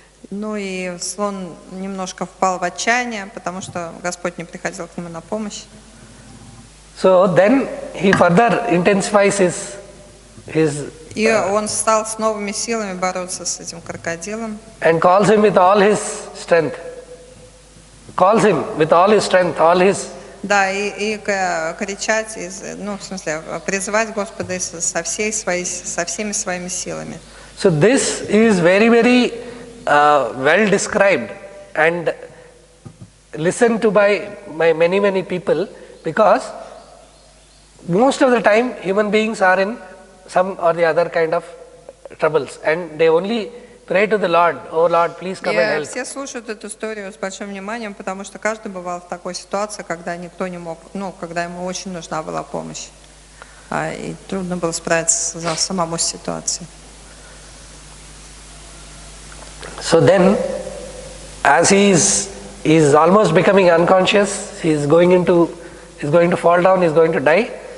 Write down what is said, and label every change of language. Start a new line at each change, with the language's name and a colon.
Russian: Ну и слон немножко впал в отчаяние, потому что Господь не приходил к нему на помощь.
English: So then he further intensifies his
Russian: И он стал с новыми силами бороться с этим крокодилом.
English: and calls him with all his strength. Calls him with all his strength, all his.
Russian: Да, и кричать, в смысле, призывать Господа со всеми своими силами.
English: So this is very, very well described and listened to by many, many people, because most of the time human beings are in some or the other kind of troubles and they only pray to the Lord, oh Lord, please come and help.
Russian: Все слушают эту историю с большим вниманием, потому что каждый бывал в такой ситуации, когда никто не мог, когда ему очень нужна была помощь, и трудно было справиться с самому ситуацией.
English: So then, as he is almost becoming unconscious, he is going to fall down, he is going to die.